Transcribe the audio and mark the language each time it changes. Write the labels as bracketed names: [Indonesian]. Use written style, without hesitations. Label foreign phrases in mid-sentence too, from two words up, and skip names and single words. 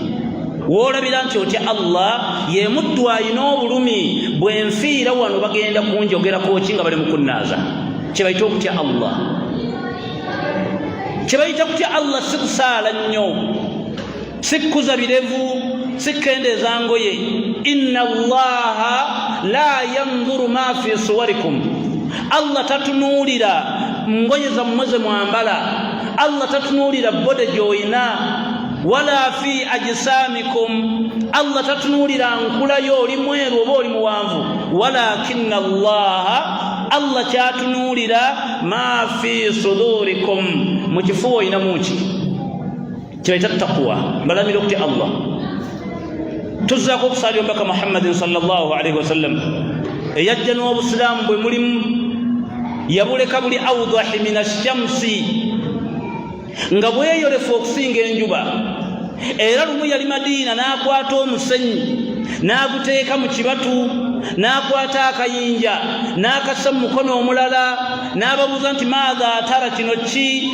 [Ganda] Woolabira nti otya Allah ye muddu ayina obulumi, bwe nfiira wano bagenda kunjogerako ki nga bali mu kunnaaza. Kye bayita okutya Allah. Kye bayita kutya Allah si kusaala nnyo, si kukuza birevu, si kukendeeza ngoye. [Arabic] إن الله لا ينظر ما في صوركم, [Ganda] Allah tatunuulira ngoye zammwe ze mwambala, Allah tatunuulira bode gy'oyina, [Arabic] ولا في أجسامكم, [Ganda] Allah tatunuulira nkulayo oli mweru oba oli muwanvu. [Arabic] ولكن الله, [Ganda] Allah kyatunuulira [Arabic] ما في صدوركم, [Ganda] mu kifuba oyinamu ki? Kibayita taqwa, mbalamira okutya Allah. Tuzzaako okusaali omubaka Muhammadin [Arabic] صلى الله عليه وسلم [Ganda] eyajja n'obusiraamu bwe mulimu, yabuleka buli [Arabic] أوضح من الشمس, [Ganda] nga bweyolefu okusinga enjuba. Era lumu yali Madiina n'akwata omusenyi n'aguteeka mu kibatu, n'akwata akayinja n'akassa mu mukono omulala, n'ababuuza nti [Arabic] ماذا ترى, [Ganda] kino ki?